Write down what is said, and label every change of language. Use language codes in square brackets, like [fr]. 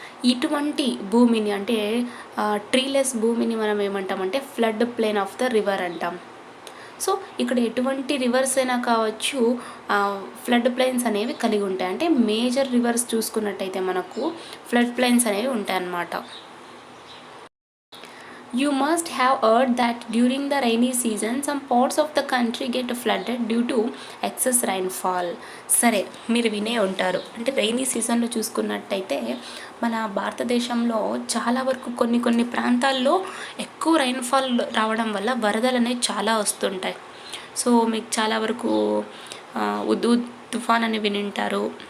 [te] ఇటువంటి భూమిని, అంటే ట్రీలెస్ భూమిని మనం ఏమంటామంటే [en] flood plain of the river [te] అంటాం. సో ఇక్కడ ఎటువంటి రివర్స్ అయినా కావచ్చు, ఫ్లడ్ ప్లైన్స్ అనేవి కలిగి ఉంటాయి. అంటే మేజర్ రివర్స్ చూసుకున్నట్టయితే మనకు ఫ్లడ్ ప్లైన్స్ అనేవి ఉంటాయి అన్నమాట. [en] You must have heard that during the rainy season some parts of the country get flooded due to excess rainfall. [te] సరే, మీరు వినే ఉంటారు. అంటే రైనీ సీజన్లో చూసుకున్నట్టయితే మన భారతదేశంలో చాలా వరకు కొన్ని ప్రాంతాల్లో ఎక్కువ రైన్ఫాల్ రావడం వల్ల వరదలు అనేవి చాలా వస్తుంటాయి. సో మీకు చాలా వరకు ఉదూ తుఫాన్ అని వినింటారు.